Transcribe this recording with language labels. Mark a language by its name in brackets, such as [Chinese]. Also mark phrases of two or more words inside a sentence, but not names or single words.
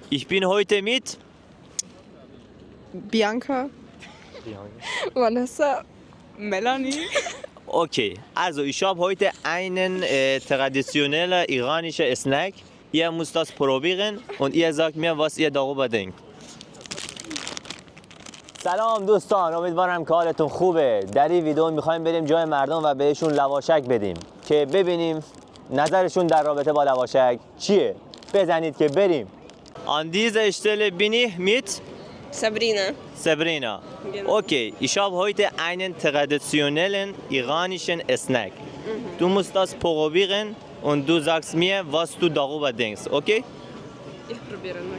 [German] Ich bin heute mit Bianca, Vanessa, Melanie. Okay, also ich habe heute einen traditionellen iranischen Snack. Ihr müsst das probieren und ihr sagt mir, was ihr darüber denkt. [Persian] سلام دوستان، امیدوارم که حالتون خوبه. در این ویدیو میخوایم بریم جای مردم و بهشون لواشک بدیم که ببینیم نظرشون در رابطه با لواشک چیه. بزنید که بریم. [German] An dieser Stelle bin ich mit Sabrina. Genau. Okay, ich habe heute einen traditionellen iranischen Snack. Du musst das probieren und du sagst mir, was du darüber denkst, okay? Ich probiere mal.